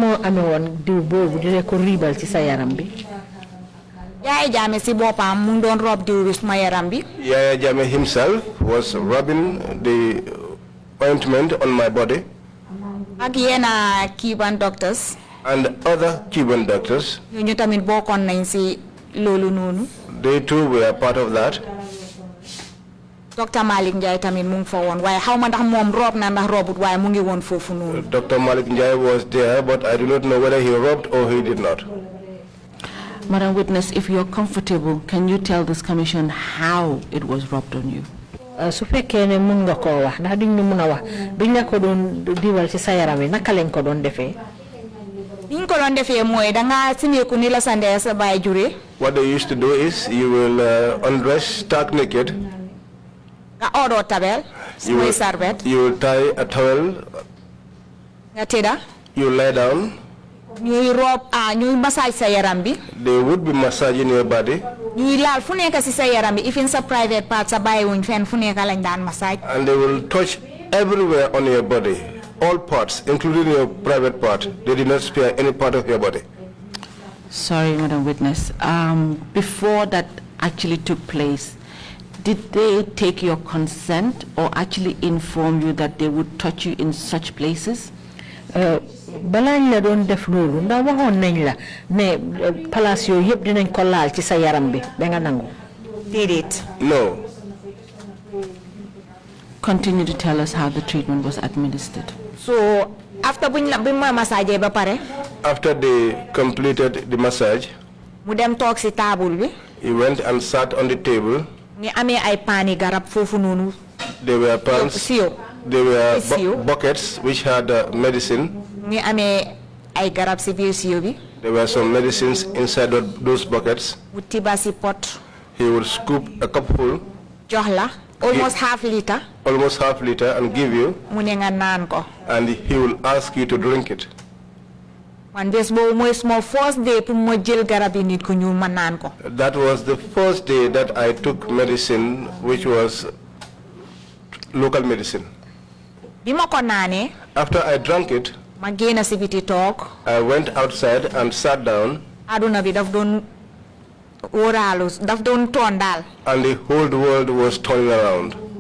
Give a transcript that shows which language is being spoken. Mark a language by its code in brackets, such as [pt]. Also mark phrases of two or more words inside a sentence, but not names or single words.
[en] Jammeh himself was rubbing the ointment on my body. And other Cuban doctors, they too were part of that. Dr. [wo] Malik Njai tamit mung fa won waye xawma ndax mom rob na ndax robut waye mu ngi won fofu nonu. [en] Dr. Malik Njai was there, but I do not know whether he robbed or he did not. Madam Witness, if you're comfortable, can you tell this commission how it was robbed on you? [wo] Su fekkee ne mun nga koo wax ndax duñ ñu mun a wax biñ la ko doon diwal ci sa yaram wi naka lañ ko doon defee. Niñ ko doon defee mooy da nga simeeku ni la sa ndey sa baay juree. [en] What they used to do is you will undress stark naked. You will tie a towel. You lie down. They would be massaging your body. Even some private parts and they will touch everywhere on your body, all parts, including your private part. They did not spare any part of your body. Sorry, Madam Witness. Before that actually took place, did they take your consent or actually inform you that they would touch you in such places? [wo] Balañ la doon def loolu ndax waxoon nañ la ne place yooyu yëpp dinañ ko laal ci sa yaram bi ba nga nangu. Déedéet. [en] No. Continue to tell us how the treatment was administered. So after massage [wo] ba pare. [en] After they completed the massage, [wo] mu dem toog ci table bi. [en] He went and sat on the table. [wo] Ni amee ay paani garab foofu noonu. [en] There were pans. There were buckets which had medicine. [wo] Ni amee ay garab ci biir siyo bi. [en] There were some medicines inside those buckets. [wo] Mu tiba ci pot. [en] He would scoop a cupful. [wo] Jox la [en] almost half liter. Almost half liter and give you. [wo] Mu ne nga naan ko. [en] And he will ask you to drink it. That was the first day that I took medicine, which was local medicine. After I drank it, I went outside and sat down, and the whole world was turning around.